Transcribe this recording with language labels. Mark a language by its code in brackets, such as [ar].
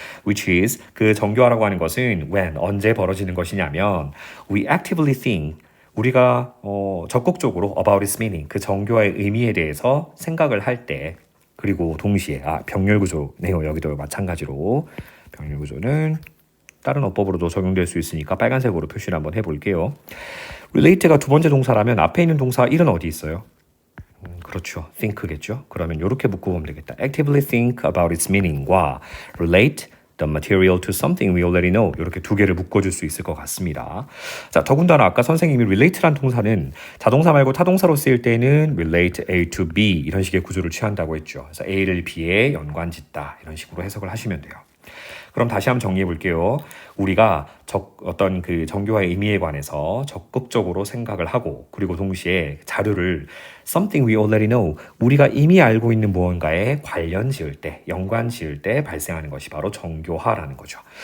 [en] Which is, [ko] 그 정교화라고 하는 것은 [en] when, [ko] 언제 벌어지는 것이냐면 [en] we actively think, [ko] 우리가 적극적으로 [en] about its meaning, [ko] 그 정교화의 의미에 대해서 생각을 할 때 그리고 동시에 병렬구조네요. 여기도 마찬가지로 병렬구조는 다른 어법으로도 적용될 수 있으니까 빨간색으로 표시를 한번 해볼게요. relate가 두 번째 동사라면 앞에 있는 동사 1은 어디 있어요? 그렇죠. think겠죠. 그러면 이렇게 묶어보면 되겠다. [en] actively think about its meaning과 relate the material to something we already know. [ko] 이렇게 두 개를 묶어줄 수 있을 것 같습니다. 자, 더군다나 아까 선생님이 relate란 동사는 자동사 말고 타동사로 쓰일 때는 relate A to B 이런 식의 구조를 취한다고 했죠. 그래서 A를 B에 연관짓다 이런 식으로 해석을 하시면 돼요. 그럼 다시 한번 정리해 볼게요. 우리가 어떤 그 정교화의 의미에 관해서 적극적으로 생각을 하고 그리고 동시에 자료를 [en] something we already know [ko] 우리가 이미 알고 있는 무언가에 관련 지을 때, 연관 지을 때 발생하는 것이 바로 정교화라는 거죠.